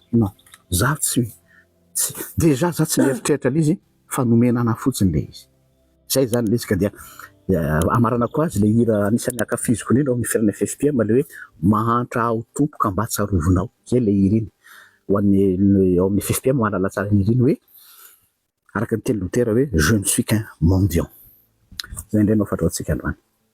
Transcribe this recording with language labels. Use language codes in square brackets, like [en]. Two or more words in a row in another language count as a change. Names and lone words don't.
[mg] Non, za tsy déjà za tsy mieritreritra l'izy fa nomena ana fotsiny le izy. Zay zany le izy ka dia amarana koa azy le hira anisan'ny akafiziko indrindra amin'ny firenena FFPM le hoe mahantra aho tompoka mba tsarovinao. Zay le hira iny ho an'ny ao amin'ny FFPM mahalala tsara ny hira iny hoe araka ny teny Lutera hoe [fr] je ne suis qu'un mendiant. [mg] Zay indray no fatratsika androany.